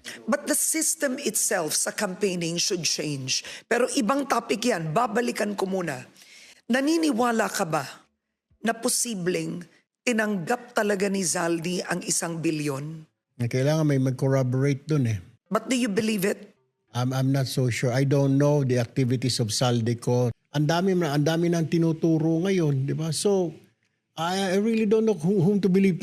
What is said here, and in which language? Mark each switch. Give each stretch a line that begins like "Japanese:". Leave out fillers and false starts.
English: But the system itself sa campaigning should change.
Filipino: Pero ibang topic yan. Babalikan ko muna. Naniniwala ka ba na posibleng tinanggap talaga ni Zaldi ang 1 bilyon? Kailangan may mag-corroborate dun eh.
English: But do you believe it? I'm not so sure. I don't know the activities of Saldico.
Filipino: Ang dami nang tinuturo ngayon, di ba?
English: So, I really don't know whom to believe.